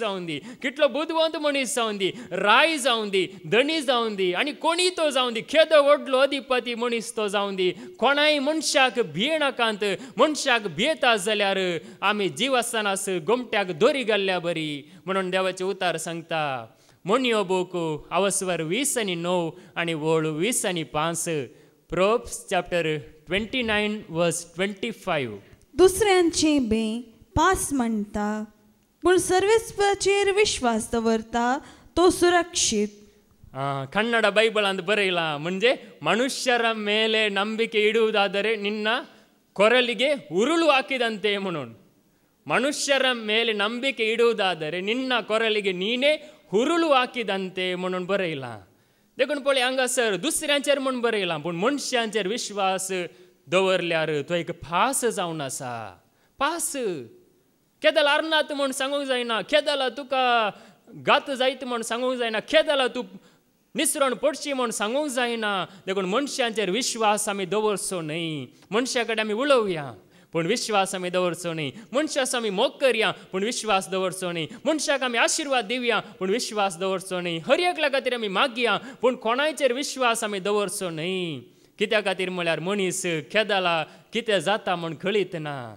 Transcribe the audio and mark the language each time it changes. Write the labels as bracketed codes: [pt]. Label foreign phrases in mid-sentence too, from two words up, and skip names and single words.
[kok] जावन दी कितलो बुदवंत मनीस जावन दी राय जावन दी धनी जावन दी आनी कोणी तो जावन दी केदो व्हडलो अधिपती मनीस तो जावन दी कोणाय मनशाक भियेनाकात मनशाक भियेता जाल्यार आमी जीव आसतनाच गोमट्याक दोरी घाल्ल्या बरी म्हणून देवाचें उतार सांगता मोनियो बूक अवस्वर 20 आनी 9 आनी वळू 20 आनी 5 प्रोब्स चॅप्टर 29 वर्स 25 दुसऱ्यांचे बे पास म्हणटा पूण सर्वेस्पराचेर विश्वास दवरता तो सुरक्षीत [kn] ಕನ್ನಡ ಬೈಬಲ್ ಬರೆಯಿಲ್ಲ [kok] म्हणजे [kn] ಮನುಷ್ಯರ ಮೇಲೆ ನಂಬಿಕೆ ಇಡುವುದಾದರೆ ನಿನ್ನ ಕೊರಳಿಗೆ ಉರುಳು ಹಾಕಿದಂತೆ [kok] म्हणून [kn] ಮನುಷ್ಯರ ಮೇಲೆ ನಂಬಿಕೆ ಇಡುವುದಾದರೆ ನಿನ್ನ ಕೊರಳಿಗೆ ನೀನೇ ಉರುಳು ಹಾಕಿದಂತೆ [kok] म्हणून बरयला देखून पळय हांगासर दुसऱ्यांचेर म्हूण बरयला पूण मनशांचेर विश्वास दवरल्यार तो एक पास जावन आसा पास केदाला आरनात म्हूण सांगूंक जायना केदाला तुका घात जायत म्हूण सांगूंक जायना केदाला तूं निसरण पडची म्हूण सांगूंक जायना देखून मनशांचेर विश्वास आमी दवरचो न्हय मनशा कडेन आमी उलोवया पूण विश्वास आमी दवरचो न्ही मनशास आमी मोग करया पूण विश्वास दवरचो न्ही मनशाक आमी आशिर्वाद दिवया पूण विश्वास दवरचो न्ही हर एकल्या खातीर आमी मागया पूण कोणाचेर विश्वास आमी दवरचो न्ही कित्या खातीर म्हळ्यार मनीस केदाला कितें जाता म्हूण कळीत ना